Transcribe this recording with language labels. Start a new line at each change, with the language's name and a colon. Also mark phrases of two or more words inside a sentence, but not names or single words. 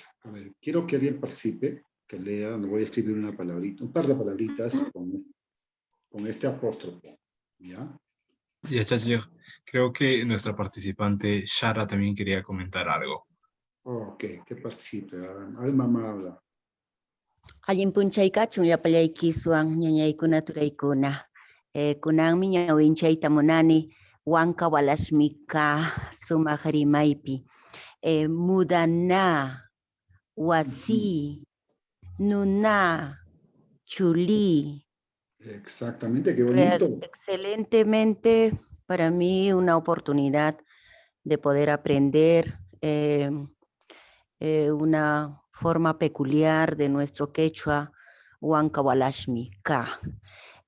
Spanish: A ver, quiero que alguien participe, que lea, me voy a escribir una palabrita, un par de palabritas con este apóstrofe, ¿ya? Y Chacho, creo que nuestra participante Shara también quería comentar algo. Ok, que participe. Ay, mamá habla.
Quechua: Allin punchaykachu llapallaykiwan ñañaykuna turaykuna. Kunanmi ñawinchayta munani Huanca Walasmika sumaq rimaypi. Mudana, wasi, nuna, chuli.
Spanish: Exactamente, qué bonito. Excelentemente, para mí una oportunidad de poder aprender una forma peculiar de nuestro quechua, Huancawalashmika.